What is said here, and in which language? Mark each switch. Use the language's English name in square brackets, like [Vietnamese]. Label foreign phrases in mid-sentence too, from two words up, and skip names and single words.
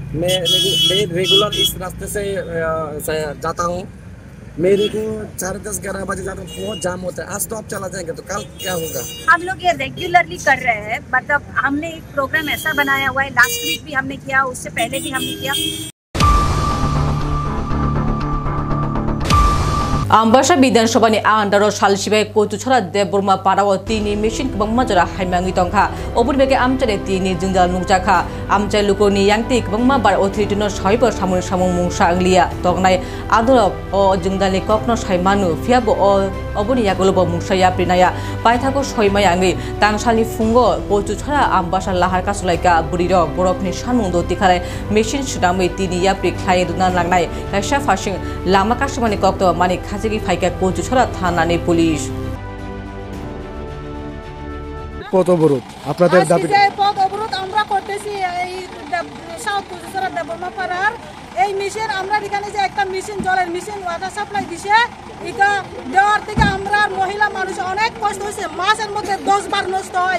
[Hindi] मैं रेगुलर इस रास्ते से जाता हूँ, मेरे को 10:30-11 बजे जाता हूँ, बहुत जाम होता है। आज तो आप चला जाएंगे तो कल क्या होगा? हम लोग ये रेगुलरली कर रहे हैं, मतलब हमने एक प्रोग्राम ऐसा बनाया हुआ है, लास्ट वीक भी हमने किया, उससे पहले भी हमने किया। [Kok Borok] आम्बासा विधानसभानि आन्दाराव सालसिबाय कोचुछरा देबबर्मा पाराव तिनि मेसिन गोबां माजरा हायमांगि दंखा अबुनि बेगे आमचारे तिनि जोंजाल नुजाखा आमचाय लुकोनि यांति गोबां बार अथरिटिनो सायबो सामुन सामुं मुंसा अंगलिया तंगनाय आदरब अ जोंजालनि कखनो सायमानु फियाबो अबुनि यागलबो मुंसाया प्रिनाया पायथाको सयमायांगि तांसालनि फुंगो कोचुछरा आम्बासा लाहार कासलायका बुरिर बरफनि सानुं दतिखालाय मेसिन सुदामै तिनि याप्रि ख्लाय दुना लांनाय कायसा फासिं लामा कासमानि कक्त मानि खाजगी फाइका कोचुछरा थानानि पुलिस। [Bangla] পথ অবরোধ আপনাদের দাবি পথ অবরোধ আমরা করতেছি এই সাউথ কোচুছড়া দেববর্মা পাড়ার এই মেশিন আমরা এখানে যে একটা মেশিন জলের মেশিন [English] water supply [Bangla] দিছে এটা দেওয়ার থেকে আমরা মহিলা মানুষ অনেক কষ্ট হয়েছে, মাসের মধ্যে 10 বার নষ্ট হয়।